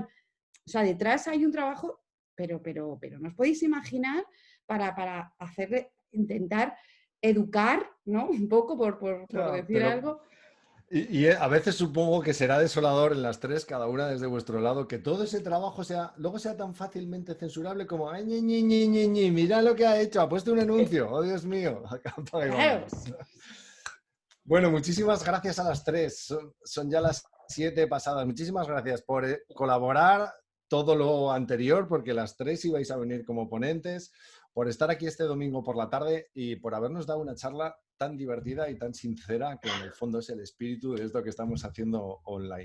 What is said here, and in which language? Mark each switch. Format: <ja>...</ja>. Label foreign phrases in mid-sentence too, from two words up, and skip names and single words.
<es>O sea, detrás hay un trabajo, pero no os podéis imaginar para hacerle intentar educar, ¿no? Un poco, por Ya, decir pero- algo. Y a veces supongo que será desolador en las tres, cada una desde vuestro lado, que todo ese trabajo luego sea tan fácilmente censurable como "Ay, ñi, ñi, ñi, ñi, ñi, mira lo que ha hecho, ha puesto un anuncio, oh Dios mío, apaga y Claro. vámonos". Bueno, muchísimas gracias a las tres. Son ya las 7 pasadas. Muchísimas gracias por colaborar todo lo anterior, porque las tres ibais a venir como ponentes, por estar aquí este domingo por la tarde y por habernos dado una charla tan divertida y tan sincera, que en el fondo es el espíritu de esto que estamos haciendo online.</es>